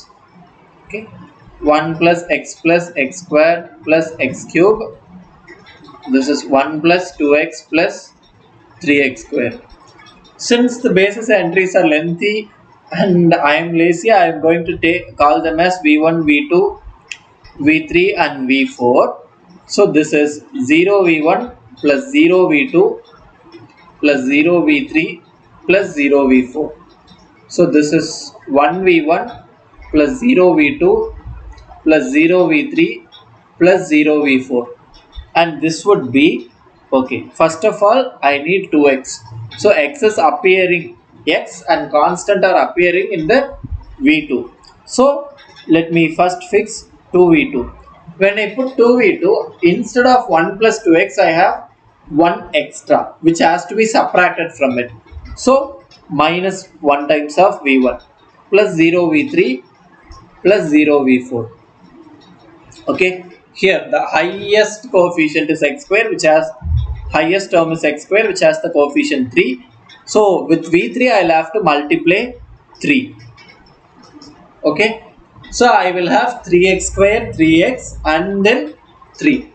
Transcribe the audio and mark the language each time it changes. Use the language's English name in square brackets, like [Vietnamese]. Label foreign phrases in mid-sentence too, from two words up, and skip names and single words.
[English] Okay, 1 plus x square plus x cube, this is 1 plus 2x plus 3x square. Since the basis entries are lengthy and I am lazy, I am going to call them as v1, v2, v3 and v4. So this is 0 v1 plus 0 v2 plus 0 v3 plus 0 v4. So this is 1 v1 plus 0 v2 plus 0 v3 plus 0 v4, and this would be, okay, first of all I need 2x. So x is appearing, x and constant are appearing in the v2. So let me first fix 2v2. When I put 2v2, instead of 1 plus 2x, I have 1 extra which has to be subtracted from it. So minus 1 times of v1 plus 0 v3 plus 0 v4. Okay, here the highest coefficient is x square, which has highest term is x square, which has the coefficient 3. So with v3 I'll have to multiply 3. Okay, so I will have 3x square, 3x and then 3.